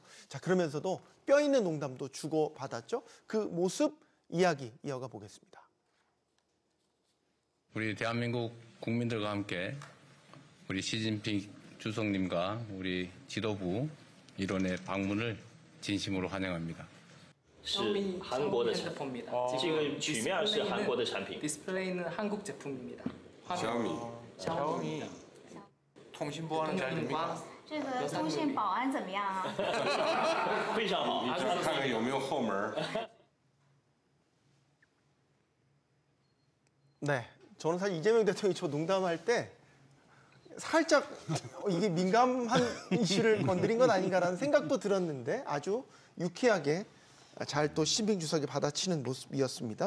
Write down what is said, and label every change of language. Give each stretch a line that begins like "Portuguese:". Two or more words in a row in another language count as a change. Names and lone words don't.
Korean: 자, 그러면서도 뼈 있는 농담도 주고받았죠. 그 모습 이야기 이어가 보겠습니다. 우리 대한민국 국민들과 함께 우리 시진핑 주석님과 우리 지도부 일원의 방문을 진심으로 환영합니다.
Chinese: 是韩国的产品，这个曲面是韩国的产品。
Korean: 디스플레이는 한국 제품입니다. 샤오미. 통신 보안은 잘 됩니까?
Chinese: 这个通信保安怎么样啊？非常好。看看有没有后门。
Korean: 네, 저는 사실 이재명 대통령이 저 농담할 때 살짝 이게 민감한 이슈를 건드린 건 아닌가라는 생각도 들었는데 아주 유쾌하게 잘 또 시진핑 주석이 받아치는 모습이었습니다.